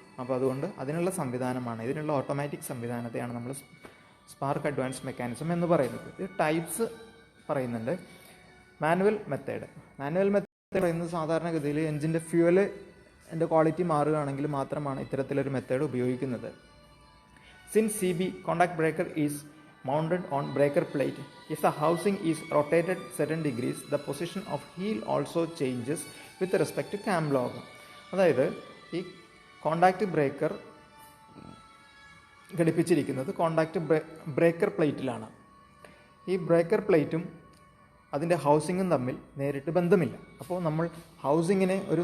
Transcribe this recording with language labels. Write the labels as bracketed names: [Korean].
[Malayalam] അപ്പോൾ അതുകൊണ്ട് അതിനുള്ള സംവിധാനമാണ്, ഇതിനുള്ള ഓട്ടോമാറ്റിക് സംവിധാനത്തെയാണ് നമ്മൾ സ്പാർക്ക് അഡ്വാൻസ് മെക്കാനിസം എന്ന് പറയുന്നത്. ഇത് ടൈപ്സ് പറയുന്നുണ്ട്. മാനുവൽ മെത്തേഡ് പറയുന്നത് സാധാരണഗതിയിൽ എൻജിൻ്റെ ഫ്യൂവലിൻ്റെ ക്വാളിറ്റി മാറുകയാണെങ്കിൽ മാത്രമാണ് ഇത്തരത്തിലൊരു മെത്തേഡ് ഉപയോഗിക്കുന്നത്. [English] Since CB contact breaker is mounted on breaker plate, if the housing is rotated certain degrees, the position of heel also changes with respect to cam log. [Malayalam] അതായത് ഈ contact breaker ഘടിപ്പിച്ചിരിക്കുന്നത് contact breaker പ്ലേറ്റിലാണ്. ഈ breaker പ്ലേറ്റും അതിൻ്റെ ഹൗസിങ്ങും തമ്മിൽ നേരിട്ട് ബന്ധമില്ല. അപ്പോൾ നമ്മൾ ഹൗസിങ്ങിനെ